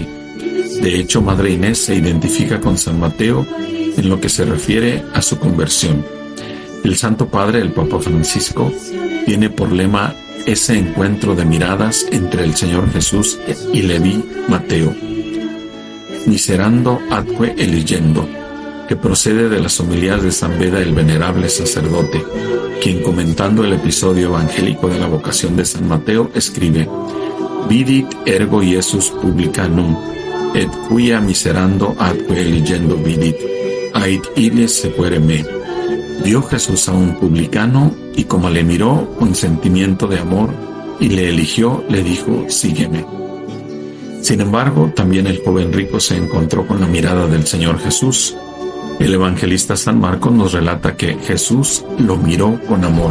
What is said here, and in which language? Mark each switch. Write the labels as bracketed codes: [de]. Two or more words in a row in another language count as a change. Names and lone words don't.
[es] De hecho, Madre Inés se identifica con San Mateo en lo que se refiere a su conversión. El Santo Padre, el Papa Francisco, tiene por lema ese encuentro de miradas entre el Señor Jesús y Leví Mateo. [la] Miserando atque eligendo, [es] que procede de las homilías de San Beda el venerable sacerdote, quien comentando el episodio evangélico de la vocación de San Mateo escribe: [la] Vidit ergo Iesus publicanum, et quia miserando atque eligendo vidit, ait illes sequere me. [es] Vio Jesús a un publicano y como le miró con sentimiento de amor y le eligió, le dijo, sígueme. Sin embargo, también el joven rico se encontró con la mirada del Señor Jesús. El evangelista San Marcos nos relata que Jesús lo miró con amor.